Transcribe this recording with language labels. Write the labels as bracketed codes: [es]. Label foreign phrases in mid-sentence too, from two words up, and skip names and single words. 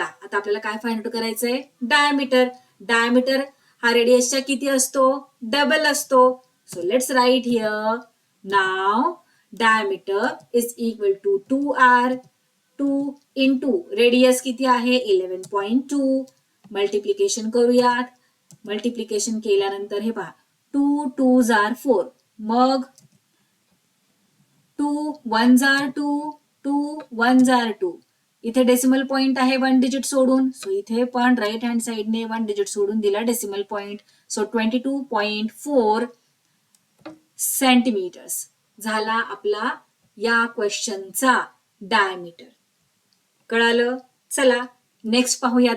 [mr] आता आपल्याला काय [en] find out [mr] करायचंय, डायमीटर. डायमीटर हा रेडियसच्या किती असतो, डबल असतो. [en] so let's write here. now diameter is equal to 2r. [mr] 2 [en] into radius [mr] किती आहे, 11.2. मल्टिप्लिकेशन करूयात. मल्टिप्लिकेशन केल्यानंतर हे पहा, [en] 2 2s are 4, [mr] मग [en] 2 1s are 2, 2 1s are 2. [mr] इथे [en] decimal point [mr] आहे 1 डिजिट सोडून. सो इथे पण [en] right hand sideने [mr] 1 डिजिट सोडून दिला [en] decimal point. [mr] सो 22.4 सेंटीमीटर्स झाला आपला या क्वेश्चनचा डायमीटर. कळालं. चला नेक्स्ट पाहूयात.